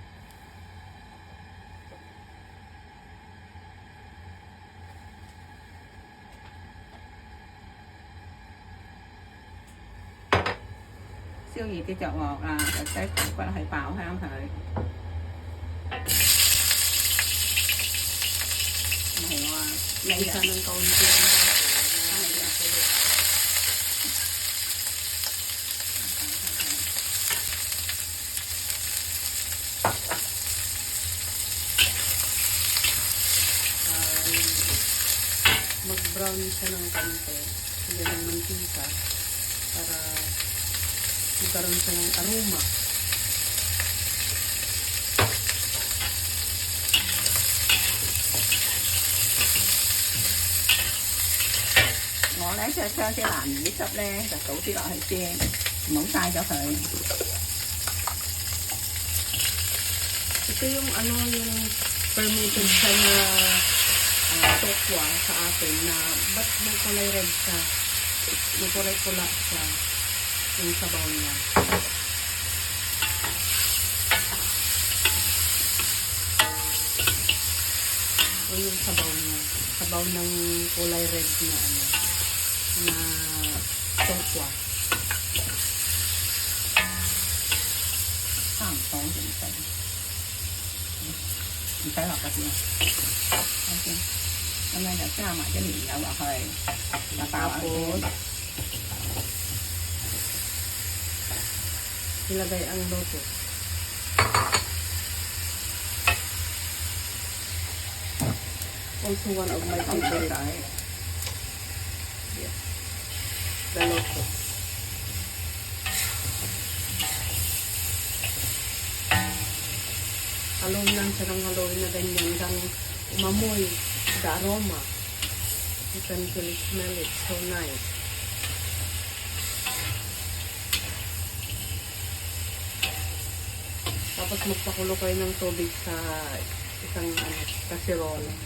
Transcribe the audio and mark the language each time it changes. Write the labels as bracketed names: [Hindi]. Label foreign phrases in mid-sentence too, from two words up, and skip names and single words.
[Cantonese] 燒熱啲着鑊啦，就擠排骨去爆香佢。唔係話你 [Filipino] Isa ng kaunti. Mag-brown siya ng konti. Hindi ng mantika para magkaroon siya ng aroma. [Cantonese] 我咧即係將啲南乳汁咧就倒啲落去先，唔好嘥咗佢。 [Filipino] Ito yung yung fermented siya na tokwa sa atin na ba't may kulay red siya? May kulay pula siya yung sabaw niya. O yung sabaw niya. Sabaw ng kulay red na tokwa. [Cantonese] 差唔多就唔使，唔使落嗰啲啊。OK，咁樣就加埋啲蓮藕落去，就爆下先。 [Filipino] Ilagay ang loto. [English] Also one of my favorite. Yes. The loto. [Filipino] Haluin lang siya ng haluin na ganyan hanggang umamoy [English] the aroma. You can really smell it. So nice. [Filipino] Tapos magpakulo kayo ng tubig sa isang kasirol.